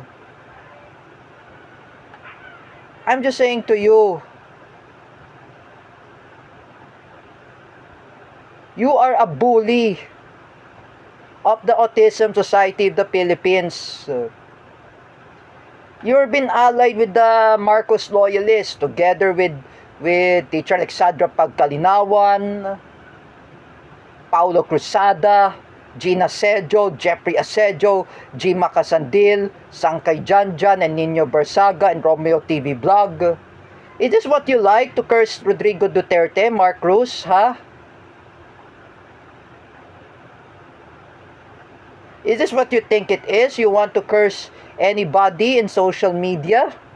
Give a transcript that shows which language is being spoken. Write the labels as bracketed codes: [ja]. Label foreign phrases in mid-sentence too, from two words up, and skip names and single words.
[en] I'm just saying to you, you are a bully of the Autism Society of the Philippines. You've been allied with the Marcos loyalists together with Teacher Alexandra Pagkalinawan, Paulo Cruzada, Gina Sejo, Jeffrey Asejo, Jima Casandil, Sangkay Janjan, and Nino Barsaga, and Romeo TV Vlog. Is this what you like to curse Rodrigo Duterte, Mark Cruz, Is this what you think it is? You want to curse anybody in social media?